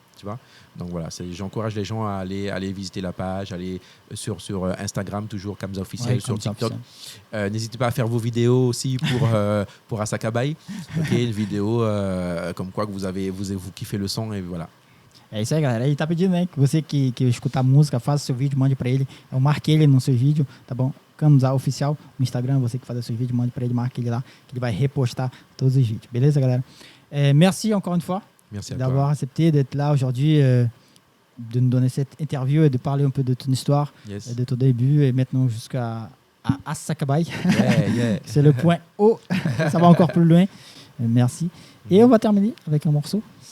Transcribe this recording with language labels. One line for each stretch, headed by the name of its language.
French: Tu vois, donc voilà, j'encourage les gens à aller visiter la page, aller sur Instagram, toujours Kamza officiel, sur TikTok. N'hésitez pas à faire vos vidéos aussi pour Asakabai. Une vidéo comme quoi que vous kiffez le son, et voilà.
Portuguese: É isso aí, galera. Ele tá pedindo, né, que você que escuta a música, faça seu vídeo, mande pra ele. Eu marquei ele no seu vídeo, tá bom? Kamza Oficial no Instagram, você que faz o seu vídeo, mande pra ele, marque ele lá, que ele vai repostar todos os vídeos. Beleza, galera?
French: Merci encore une fois. Merci d'avoir accepté d'être là aujourd'hui, de nous donner cette interview et de parler un peu de ton histoire, de ton début et maintenant jusqu'à Asakabai. C'est le point haut, ça va encore plus loin. Merci. Et on va terminer avec un morceau.